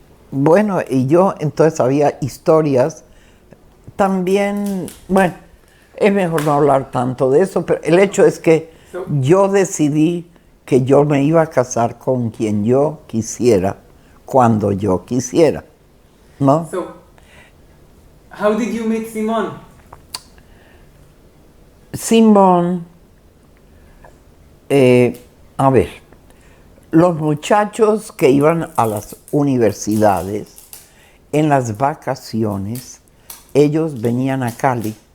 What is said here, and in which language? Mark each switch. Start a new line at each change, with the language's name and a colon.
Spanish: Bueno, y yo entonces había historias también, bueno, es mejor no hablar tanto de eso, pero el hecho es que yo decidí que yo me iba a casar con quien yo quisiera, cuando yo quisiera, ¿no?
English: So, how did you meet Simon?
Spanish: Simón, a ver, los muchachos que iban a las universidades, en las vacaciones, ellos venían a Cali.